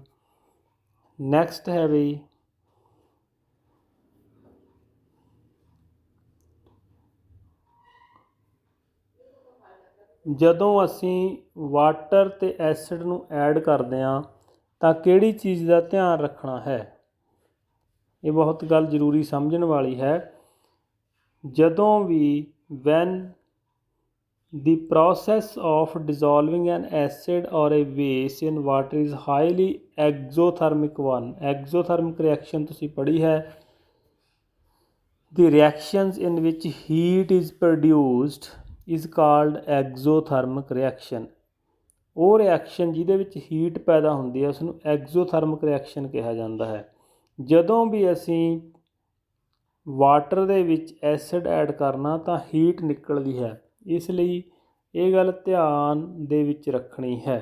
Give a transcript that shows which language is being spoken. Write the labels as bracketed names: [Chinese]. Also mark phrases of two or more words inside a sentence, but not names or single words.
[Punjabi] ਨੈਕਸਟ ਹੈ ਬਈ ਜਦੋਂ ਅਸੀਂ ਵਾਟਰ ਅਤੇ ਐਸਿਡ ਨੂੰ ਐਡ ਕਰਦੇ ਹਾਂ ਤਾਂ ਕਿਹੜੀ ਚੀਜ਼ ਦਾ ਧਿਆਨ ਰੱਖਣਾ ਹੈ, ਇਹ ਬਹੁਤ ਗੱਲ ਜ਼ਰੂਰੀ ਸਮਝਣ ਵਾਲੀ ਹੈ। ਜਦੋਂ ਵੀ [English] ਵੈਨ the process of dissolving an acid or a base in water is highly exothermic one, exothermic reaction [Punjabi] ਤੁਸੀਂ ਪੜ੍ਹੀ ਹੈ, [English] the reactions in which heat is produced is called exothermic reaction। [Punjabi] ਉਹ ਰਿਐਕਸ਼ਨ ਜਿਹਦੇ ਵਿੱਚ ਹੀਟ ਪੈਦਾ ਹੁੰਦੀ ਹੈ ਉਸਨੂੰ [English] exothermic reaction [Punjabi] ਕਿਹਾ ਜਾਂਦਾ ਹੈ। ਜਦੋਂ ਵੀ ਅਸੀਂ ਵਾਟਰ ਦੇ ਵਿੱਚ [English] acid add [Punjabi] ਕਰਨਾ ਤਾਂ ਹੀਟ ਨਿਕਲਦੀ ਹੈ, ਇਸ ਲਈ ਇਹ ਗੱਲ ਧਿਆਨ ਦੇ ਵਿੱਚ ਰੱਖਣੀ ਹੈ।